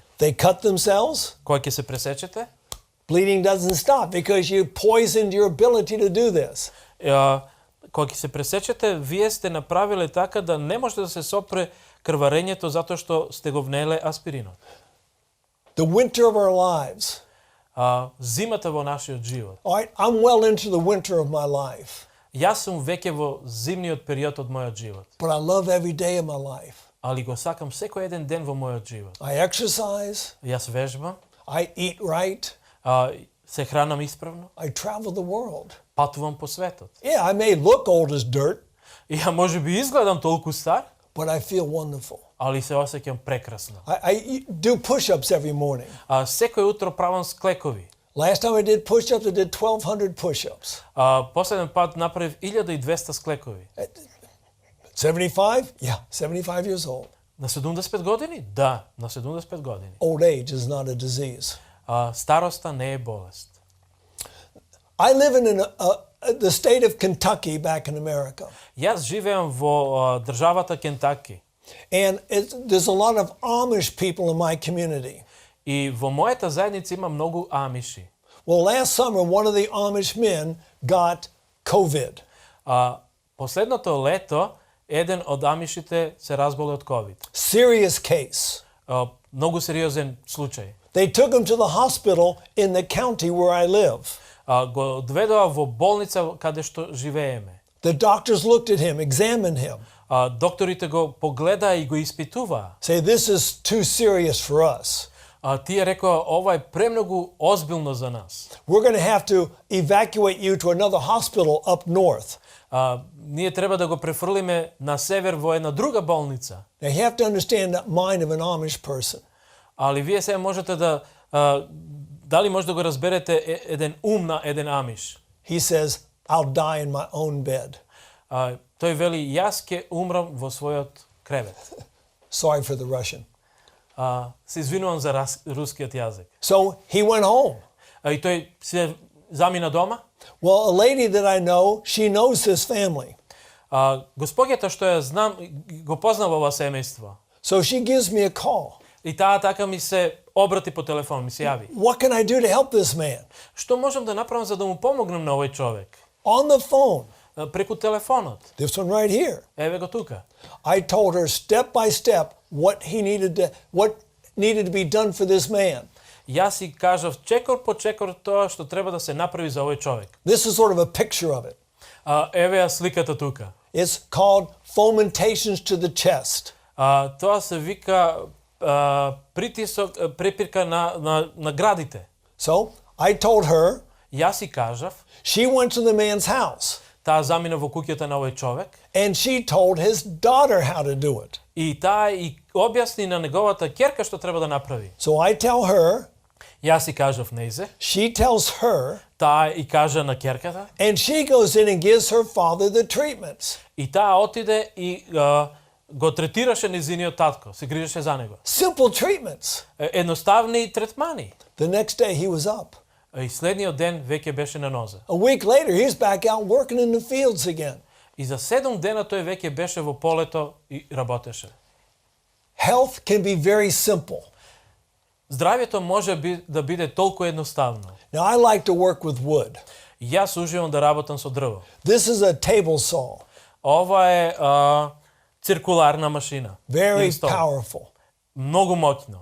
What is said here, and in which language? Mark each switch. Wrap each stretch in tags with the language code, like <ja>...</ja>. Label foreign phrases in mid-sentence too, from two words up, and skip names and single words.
<en>They cut themselves.</en> <mk>Кога ќе се пресечете,</mk> <en>Bleeding doesn't stop because you poisoned your ability to do this.</en> <mk>кога ќе се пресечете, вие сте направиле така да не може да се сопре крварењето затоа што сте го внеле аспиринот.</mk> <en>The winter of our lives.</en> <mk>Зимата во нашиот живот.</mk> <en>All right, I'm well into the winter of my life.</en> <mk>Јас сум веќе во зимниот период од мојот живот.</mk> <en>But I love every day of my life.</en> <mk>Али го сакам секој еден ден во мојот живот.</mk> <en>I exercise.</en> <mk>Јас вежбам.</mk> <en>I eat right.</en> <mk>Се хранам исправно.</mk> <en>I travel the world.</en> <mk>Патувам по светот.</mk> <en>Yeah, I may look old as dirt.</en> <mk>И ја може би изгледам толку стар,</mk> <en>but I feel wonderful.</en> <mk>али се осеќам прекрасно.</mk> <en>I do push-ups every morning.</en> <mk>Секој утро правам склекови.</mk> <en>Last time I did push-ups, I did 1,200 push-ups.</en> <mk>Последен пат направив 1200 склекови.</mk> <en>75? Yeah, 75 years old.</en> <mk>На 75 години? Да, на 75 години.</mk> <en>Old age is not a disease.</en> <mk>Староста не е болест.</mk> <en>I live in the state of Kentucky back in America.</en> <mk>Јас живеам во државата Кентаки.</mk> <en>And there's a lot of Amish people in my community.</en> <mk>И во мојата заедница има многу амиши.</mk> <en>Well, last summer, one of the Amish men got COVID.</en> <mk>Последното лето, еден од амишите се разболе од COVID.</mk> <en>Serious case.</en> <mk>Многу сериозен случај.</mk> <en>They took him to the hospital in the county where I live.</en> <mk>Го одведоа во болница каде што живееме.</mk> <en>The doctors looked at him, examined him.</en> <mk>Докторите го погледаа и го испитуваа.</mk> <en>Say, this is too serious for us.</en> <mk>Тие рекоа, ова е премногу озбилно за нас.</mk> <en>We're going to have to evacuate you to another hospital up north.</en> <mk>Ние треба да го префрлиме на север во една друга болница.</mk> <en>Now you have to understand the mind of an Amish person.</en> <mk>Али вие сега можете да дали може да го разберете еден ум на еден амиш.</mk> <en>He says, I'll die in my own bed.</en> <mk>Тој вели, јас ќе умрам во својот кревет.</mk> <en>Sorry for the Russian.</en> <mk>Се извинувам за рускиот јазик.</mk> <en>So he went home.</en> <mk>И тој се замина дома.</mk> <en>Well, a lady that I know, she knows his family.</en> <mk>Госпоѓата што ја знам, го познава ова семејство.</mk> <en>So she gives me a call.</en> <mk>И таа така ми се обрати по телефон, ми се јави.</mk> <en>What can I do to help this man?</en> <mk>Што можам да направам за да му помогнем на овој човек?</mk> <en>On the phone.</en> <mk>Преку телефонот.</mk> <en>This one right here.</en> <mk>Еве го тука.</mk> <en>I told her step by step what needed to be done for this man.</en> <mk>Јас си кажав чекор по чекор тоа што треба да се направи за овој човек.</mk> <en>This is sort of a picture of it.</en> <mk>Еве ја сликата тука.</mk> <en>It's called fomentations to the chest.</en> <mk>Тоа се вика притисок, препирка на градите.</mk> <en>So, I told her.</en> <mk>Јас си кажав.</mk> <en>She went to the man's house.</en> <mk>Таа замина во куќата на овој човек.</mk> <en>And she told his daughter how to do it.</en> <mk>И таа и објасни на неговата ќерка што треба да направи.</mk> <en>So I tell her.</en> <mk>Јас си кажав нејзе.</mk> <en>She tells her.</en> <mk>Таа и кажа на ќерката.</mk> <en>And she goes in and gives her father the treatments.</en> <mk>И таа отиде и го третираше незиниот татко, се грижеше за него.</mk> <en>Simple treatments.</en> <mk>Едноставни третмани.</mk> <en>The next day he was up.</en> <mk>И следниот ден веќе беше на нозе.</mk> <en>A week later he's back out working in the fields again.</en> <mk>И за 7 дена тој веќе беше во полето и работеше.</mk> <en>Health can be very simple.</en> <mk>Здравјето може да биде толку едноставно.</mk> <en>Now I like to work with wood.</en> <mk>Јас уживам да работам со дрво.</mk> <en>This is a table saw.</en> <mk>Ова е циркуларна машина.</mk> <en>Very powerful.</en> <mk>Многу моќно.</mk>